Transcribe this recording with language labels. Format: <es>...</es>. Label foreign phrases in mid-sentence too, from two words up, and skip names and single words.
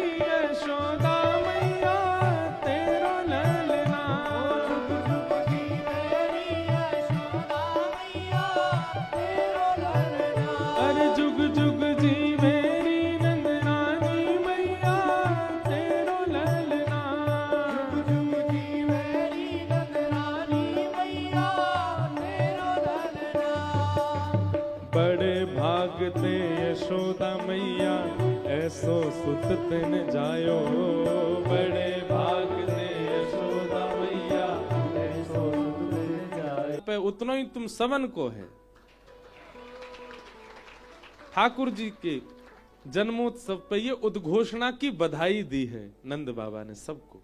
<bra>यशोदा मैया, तेरो ललना, जुग जुग जीवेरी यशोदा मैया, तेरो ललना, अरे जुग जुग जीवेरी नंद रानी मैया, तेरो ललना, जुग जुग जीवेरी नंद रानी मैया, तेरो ललना। बड़े भाग ते यशोदा मैया, ऐसो सुत तिन जायो, बड़े भाग ते यशोदा मैया, ऐसो सुत तिन जायो। पे उतना ही तुम सबन को है।</bra> <hi>ठाकुर जी के जन्मोत्सव पे ये उद्घोषणा की बधाई दी है नंद बाबा ने सबको।</hi>